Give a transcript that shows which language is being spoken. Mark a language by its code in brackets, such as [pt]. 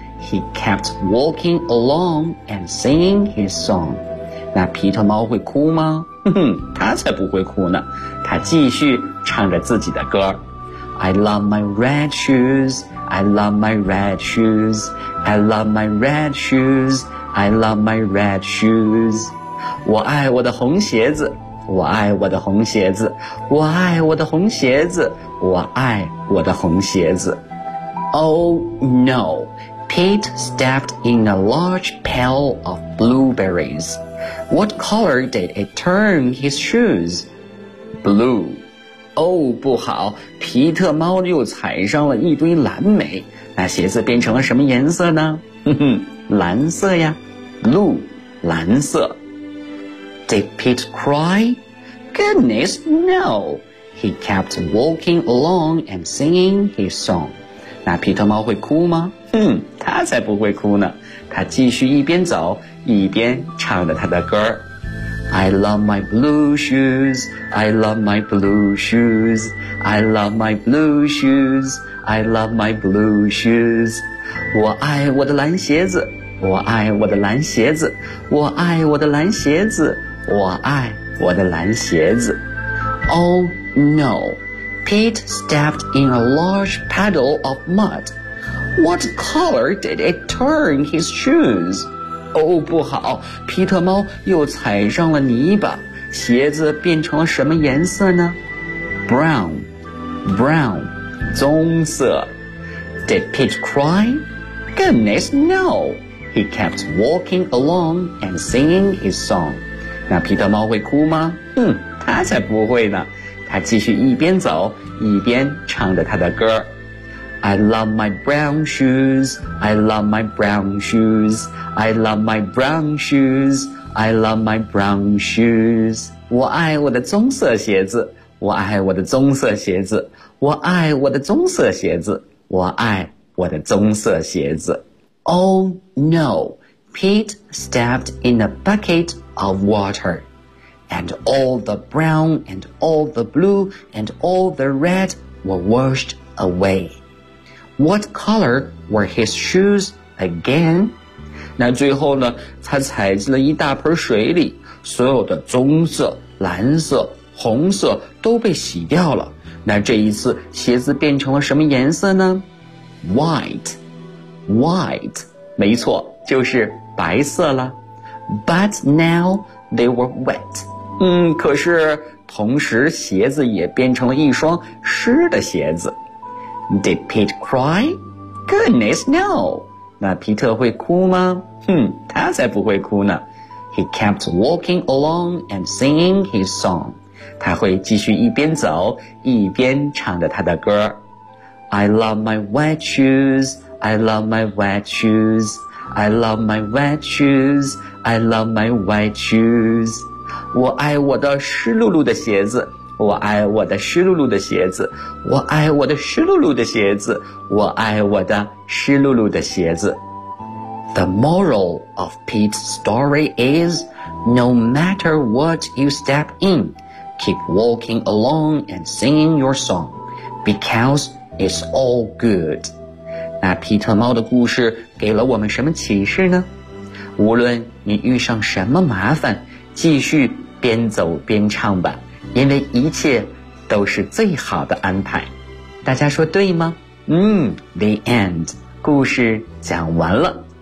[en] He kept walking along and singing his song. [zh] 那皮特猫会哭吗？他才不会哭呢，他继续唱着自己的歌。 [en] I love my red shoes, I love my red shoes, I love my red shoes, I love my red shoes. [zh] 我爱我的红鞋子，我爱我的红鞋子，我爱我的红鞋子，我爱我的红鞋子。 [en] Oh no, Pete stepped in a large pail of blueberries. What color did it turn his shoes? Blue. [zh] 哦，不好，皮特猫又踩上了一堆蓝莓，那鞋子变成了什么颜色呢？哼哼，蓝色呀 ，blue， 蓝色。 [en] Did Pete cry? Goodness, no. He kept walking along and singing his song. [zh] 那皮特猫会哭吗？他才不会哭呢，他继续一边走一边唱着他的歌。 [en] I love my blue shoes, I love my blue shoes, I love my blue shoes, I love my blue shoes. [zh] 我爱我的蓝鞋子，我爱我的蓝鞋子，我爱我的蓝鞋子，我爱我的蓝鞋子。 [en] Oh no, Pete stepped in a large puddle of mud. What color did it turn his shoes? [zh] 哦，不好，皮特猫又踩上了泥巴，鞋子变成了什么颜色呢？ [en] Brown, brown, 棕色。 Did Pete cry? Goodness, no. He kept walking along and singing his song. [zh] 那皮特猫会哭吗？他才不会呢，他继续一边走一边唱着他的歌。 [en] I love my brown shoes, I love my brown shoes, I love my brown shoes, I love my brown shoes. [zh] 我爱我的棕色鞋子，我爱我的棕色鞋子，我爱我的棕色鞋子，我爱我的棕色鞋子。 [en] Oh no, Pete stepped in a bucket of water, and all the brown and all the blue and all the red were washed away. What color were his shoes again? [zh] 那最后呢，他踩进了一大盆水里，所有的棕色、蓝色、红色都被洗掉了。那这一次鞋子变成了什么颜色呢？ [en] White, white, [zh] 没错，就是白色了。 [en] But now they were wet. [zh] 可是同时鞋子也变成了一双湿的鞋子。 [en] Did Pete cry? Goodness, no. [zh] 那皮特会哭吗？他才不会哭呢。 [en] He kept walking along and singing his song. [zh] 他会继续一边走一边唱着他的歌。 [en] I love my wet shoes, I love my wet shoes, I love my wet shoes, I love my wet shoes. [zh] 我爱我的湿漉漉的鞋子。我爱我的湿漉漉的鞋子，我爱我的湿漉漉的鞋子，我爱我的湿漉漉的鞋子。 [en] The moral of Pete's story is, no matter what you step in, keep walking along and singing your song, because it's all good. [zh] 那皮特猫的故事给了我们什么启示呢？无论你遇上什么麻烦，继续边走边唱吧。因为一切都是最好的安排，大家说对吗？ [en] The end， [zh] 故事讲完了。